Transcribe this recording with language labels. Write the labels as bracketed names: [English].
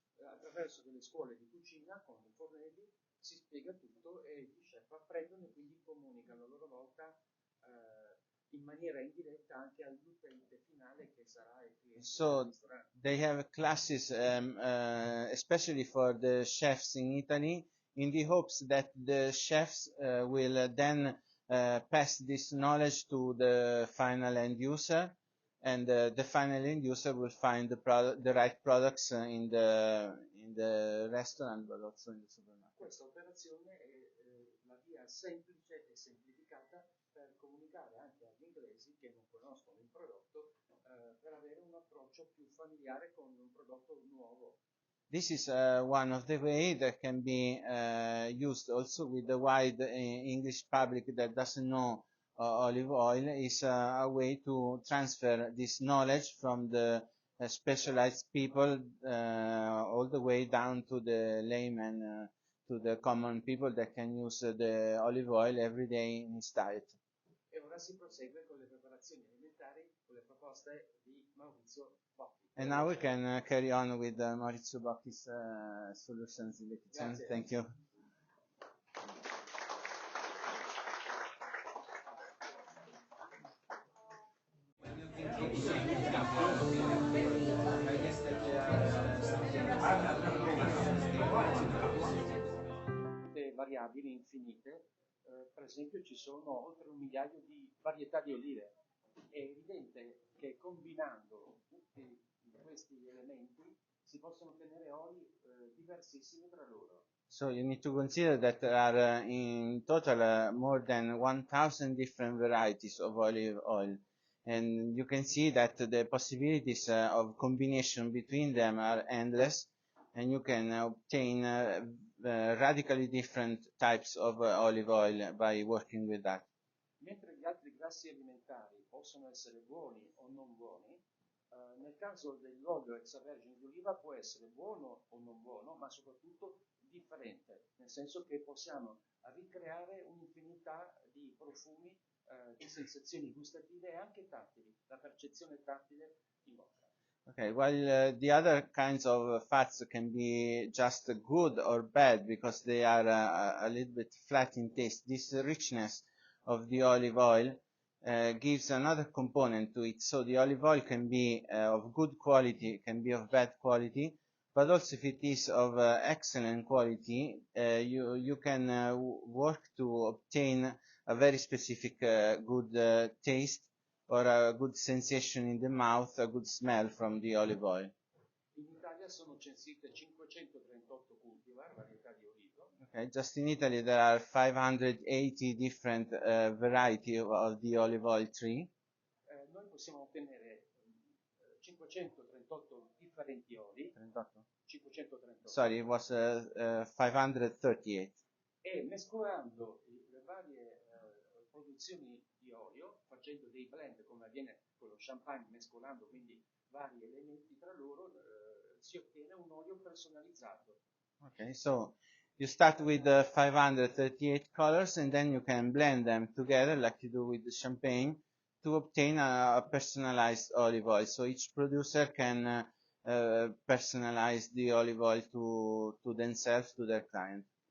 [Italian] Attraverso delle scuole di cucina con i fornelli si spiega tutto e gli chef apprendono e quindi comunicano a loro volta in maniera indiretta anche all'utente finale che sarà il cliente del ristorante. [English] They have classes, especially for the chefs in Italy, in the hopes that the chefs will then pass this knowledge to the final end user, and the final end user will find the right products in the restaurant, but also in the supermarket. [Italian] Questa operazione è la via semplice e semplificata per comunicare anche agli inglesi che non conoscono il prodotto per avere un approccio più familiare con un prodotto nuovo. [English] This is one of the ways that can be used also with the wide English public that doesn't know olive oil, is a way to transfer this knowledge from the specialized people all the way down to the layman, to the common people that can use the olive oil every day in his diet. [Italian] E ora si prosegue con le preparazioni alimentari, con le proposte di Maurizio Bocchi. [English] And now we can carry on with Maurizio Bocchi's solutions in the kitchen. [Italian] Grazie. [English] Thank you. [Italian] Variabili infinite, per esempio ci sono oltre 1 migliaio di varietà di olive. È evidente che combinando tutti questi elementi si possono ottenere oli diversissimi tra loro. [English] So you need to consider that there are in total more than 1,000 different varieties of olive oil, and you can see that the possibilities of combination between them are endless, and you can obtain radically different types of olive oil by working with that. [Italian] Mentre gli altri grassi alimentari possono essere buoni o non buoni, nel caso dell'olio extravergine di oliva può essere buono o non buono, ma soprattutto differente, nel senso che possiamo ricreare un'infinità di profumi, di sensazioni gustative e anche tattili, la percezione tattile in bocca. [English] Okay, while the other kinds of fats can be just good or bad because they are a little bit flat in taste, this richness of the olive oil gives another component to it. So the olive oil can be of good quality, can be of bad quality, but also if it is of excellent quality, you can work to obtain a very specific good taste or a good sensation in the mouth, a good smell from the olive oil. [Italian] In Italia sono censite 538 cultivar, varietà di olivo. [English] Okay, just in Italy there are 580 different variety of the olive oil tree. [Italian] Noi possiamo ottenere 538 differenti oli. 38. 538. [English] Sorry, it was 538. E mescolando le varie produzioni di olio, facendo dei blend come avviene con lo champagne, mescolando quindi vari elementi tra loro, si ottiene un olio personalizzato. Okay, so you start with 538 colors and then you can blend them together like you do with the champagne to obtain a personalized olive oil. So each producer can personalize the olive oil to themselves, to their client.